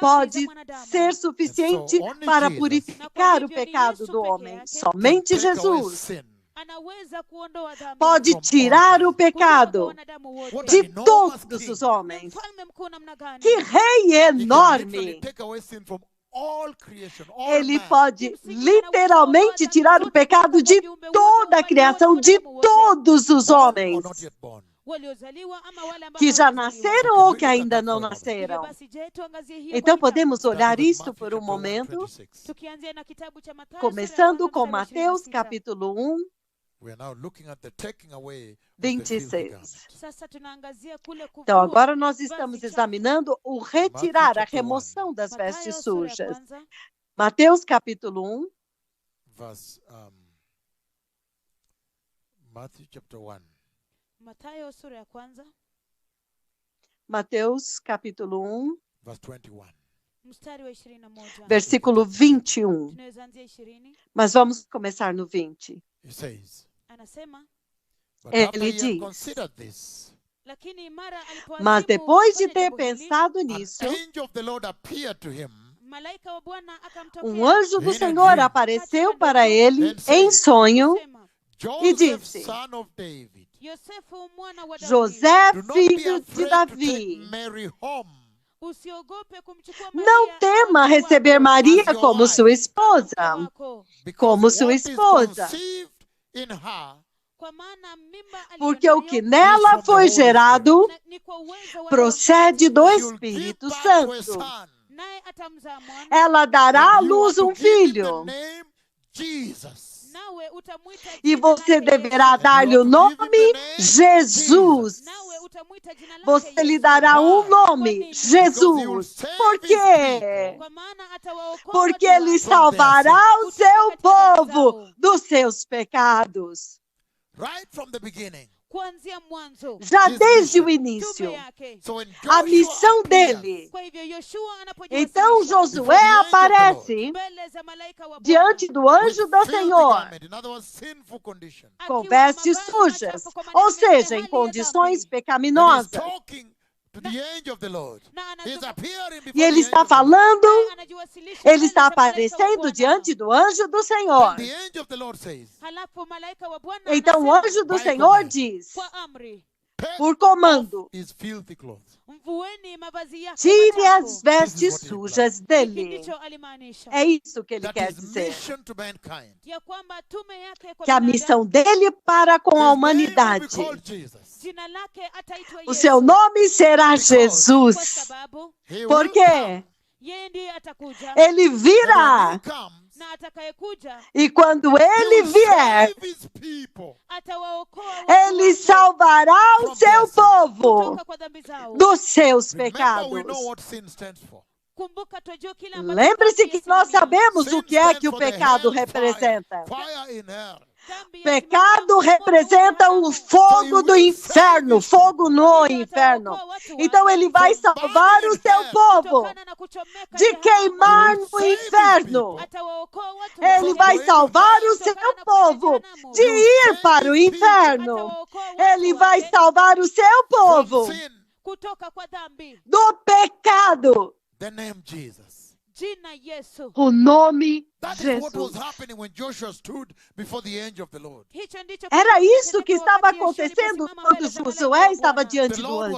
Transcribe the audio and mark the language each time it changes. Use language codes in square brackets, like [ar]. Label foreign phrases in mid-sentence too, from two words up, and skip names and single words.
[pt] Pode [sw] mwanadamu. [pt] ser suficiente [en] And so only [pt] para Jesus purificar o pecado do homem. Somente [en] Can take away Jesus sin. [sw] Anaweza kuondoa dhambi. [pt] pode [en] From [pt] tirar [en] all [pt] o pecado [sw] wanadamu wote. [en] What [pt] de [en] an enormous [pt] todos [en] king. [pt] os homens. [sw] Mfalme mkuu namna gani? [pt] Que rei [en] He can literally [pt] enorme! [en] take away sin from all creation, all [pt] Ele [en] man. [pt] pode literalmente tirar o pecado de toda a criação, de todos os [en] Born or [pt] homens, [en] not yet born. [sw] Waliozaliwa ama wale ambao [pt] que já [sw] hawajazaliwa. [pt] nasceram ou que ainda não nasceram. [sw] Basi je, tuangazie hiyo [pt] Então [sw] kwa [pt] podemos [sw] kitabu. [pt] olhar [en] Starting with [pt] isto [en] Matthew [pt] por um [en] chapter 1, [pt] momento, 26. [sw] Tukianzia na kitabu cha Mathayo [pt] começando [sw] sura ya [pt] com [sw] kwanza mstari wa [pt] Mateus 26. capítulo 1, [en] We are now looking at the taking away of the filthy 26. garment. [sw] Sasa tunaangazia kule kuvua. [pt] Então agora nós estamos examinando o retirar, a remoção das [sw] Mathayo [pt] vestes [sw] sura ya [pt] sujas. [sw] kwanza, [pt] Mateus capítulo 1, [en] Verse Matthew chapter 1. [sw] Mathayo sura ya kwanza [pt] Mateus capítulo 1, [en] Verse 21. [sw] mstari wa 21. [pt] versículo 21. [sw] Tunaweza anzia 20. [pt] Mas vamos começar no 20. [en] He says, [sw] Anasema, [en] but [pt] Ele [en] after ye have [pt] diz, [en] considered this, [sw] Lakini mara [pt] Mas depois de ter pensado [en] an [pt] nisso, [en] angel of the Lord appeared to him. [sw] malaika wa Bwana akamtokea. [pt] um anjo do [en] In a [pt] Senhor [en] dream. [pt] apareceu para ele [en] And said, [pt] em sonho [sw] Kusema, [en] Joseph, [pt] disse, [en] son of David, [sw] Yosefu mwana wa Daudi, [pt] José, [en] do not be [pt] filho de [en] afraid to [pt] Davi, [en] take Mary home, [sw] usiogope kumchukua [pt] não Maria tema [sw] awe [pt] receber wako, Maria [en] as your [pt] como [en] wife. [pt] sua [sw] mke [pt] esposa, [sw] wako. [en] because [pt] como sua [en] what is [pt] esposa, [en] conceived in her [sw] Kwa maana mimba [pt] porque o que [sw] aliyonayo [pt] nela foi gerado [sw] ni kwa uwezo wa [pt] procede do [sw] Roho [en] she will give [pt] Espírito [en] birth to a [pt] Santo. [en] son. [sw] naye atamzaa mwana, [pt] Ela dará à [en] And you are [pt] luz [en] to [pt] um [en] give him the [pt] filho, [en] name Jesus. [sw] nawe utamwita [pt] e [sw] jina [pt] você [sw] lake [pt] deverá [sw] Yesu. [pt] dar-lhe o nome Jesus. [sw] Nawe utamwita jina lake [pt] Você lhe [sw] Yesu. [pt] dará um [en] Why? [pt] nome, [en] Because he will [pt] Jesus. [en] save [pt] Por [en] his [pt] quê? [en] people. [sw] Kwa maana atawaokoa [pt] Porque [sw] watu [pt] ele [sw] wake [pt] salvará o seu povo dos seus pecados. [en] Right from the beginning. [sw] kuanzia mwanzo. [pt] Já [en] His [pt] desde o [en] mission. [pt] início. [sw] Tume yake. [en] So when [pt] A [en] Joshua [pt] missão [en] appears [pt] dele. [sw] Kwa hivyo Yoshua [pt] Então [sw] anapojiwasilisha [pt] Josué aparece [sw] mbele za malaika wa Bwana, [pt] diante do [en] with [pt] anjo do [en] filthy [pt] Senhor, [en] garment, in other words, sinful condition. [pt] com [sw] akiwa na [pt] vestes [sw] mavazi [pt] sujas, [sw] machafu, kwa [pt] ou [sw] maana [pt] seja, [sw] hali [pt] em [sw] ya [pt] condições [sw] dhambi. [en] And he's [pt] pecaminosas. [en] talking to the angel of the Lord. [sw] Na [en] He's [sw] anazungumza- [en] appearing before [pt] E ele [en] the [pt] está [en] angel of the Lord. [pt] falando, [sw] naye anajiwasilisha [pt] ele [sw] mbele [pt] está [sw] za malaika wa [pt] aparecendo [sw] Bwana. [pt] diante do anjo do Senhor. [en] And the angel of the Lord says, [sw] Halafu malaika wa Bwana [pt] Então o [sw] anasema [pt] anjo do [en] By [pt] Senhor [en] command. [pt] diz, [sw] kwa amri, [en] take [pt] por comando, [en] off his filthy clothes. [sw] mvueni mavazi yake [pt] tire [sw] machafu. [pt] as vestes [en] This is what he [pt] sujas [sw] Hiki [pt] dele. [sw] ndicho alimaanisha, [pt] É isso que ele [en] That [pt] quer [en] his [pt] dizer. [en] mission to mankind. [sw] ya kwamba tume yake kwa [pt] Que a [sw] binadamu, [pt] missão dele para com a [en] His name will be [pt] humanidade. [en] called Jesus. [sw] jina lake ataitwa [pt] O [sw] Yesu, [pt] seu nome será [en] Because- [sw] kwa [pt] Jesus. [sw] sababu [en] He will [pt] Por [en] come. [pt] quê? [sw] yeye ndiye atakuja, [pt] Ele [en] And when [pt] virá. [en] he comes, [sw] na atakayekuja [pt] E quando [en] he [pt] ele [en] will [pt] vier, [en] save his people [sw] atawaokoa watu [pt] ele [sw] wake [pt] salvará o seu povo [sw] kutoka kwa dhambi zao. [pt] dos seus [en] Remember, we know [pt] pecados. [en] what sin stands for. [sw] Kumbuka twajua kile ambacho [pt] Lembre-se [sw] dhambi [pt] que nós [sw] yasimamia. [pt] sabemos o [en] Sin [pt] que é [en] stands [pt] que o [en] for the [pt] pecado [en] hellfire, [pt] representa. [en] fire in hell. [sw] Dhambi yasimamia [pt] Pecado [sw] moto [pt] representa [sw] wa [pt] o [sw] jehanamu. [pt] fogo do inferno, fogo no inferno. Então ele vai salvar o seu povo [sw] Kutokana na kuchomeka [pt] de [sw] jehanamu. [pt] queimar [en] He will [pt] no [en] save his [pt] inferno. [en] people. [sw] Atawaokoa watu [pt] Ele [sw] wake. [pt] vai salvar o seu povo de ir para o inferno. [sw] Atawaokoa watu [pt] Ele vai [sw] wake [pt] salvar o seu povo [en] From sin, [sw] kutoka kwa dhambi. [pt] do pecado. [en] the name Jesus. [sw] Jina Yesu. [pt] O nome [en] That is what was [pt] Jesus. [en] happening when Joshua stood before the angel of the Lord. [sw] Hicho ndicho [pt] Era [sw] kilikuwa [pt] isso que [sw] kitendeka [pt] estava [sw] wakati Yoshua [pt] acontecendo [sw] aliposimama [pt] quando [sw] mbele za malaika [pt] Josué [sw] wa [pt] estava [sw] Bwana. [pt] diante [en] The [pt] do [en] Lord